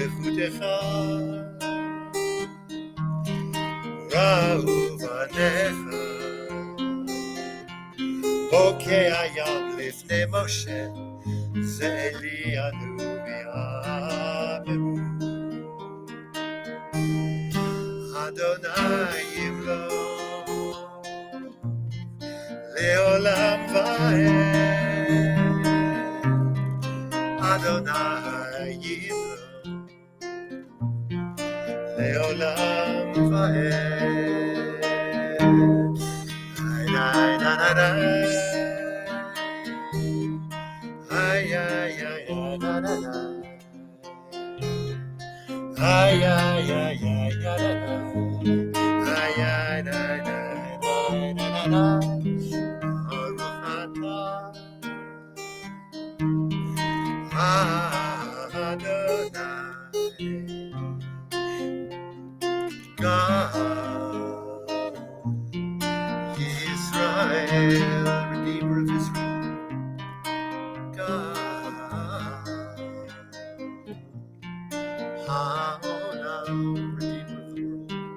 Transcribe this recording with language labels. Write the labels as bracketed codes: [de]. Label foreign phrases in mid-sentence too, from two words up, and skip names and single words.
[he] עבדך ראו בניך בוקע ים לפני משה זה אלינו ויאמרו אדוני ימלוך לעולם ועד אדוני ימלוך לעולם ועד די די די די ay ay ay ay da da da ay ay ay ay da da da ay ay da da da da da [en] God Israel Redeemer of Israel God, Haolam, Redeemer of the world.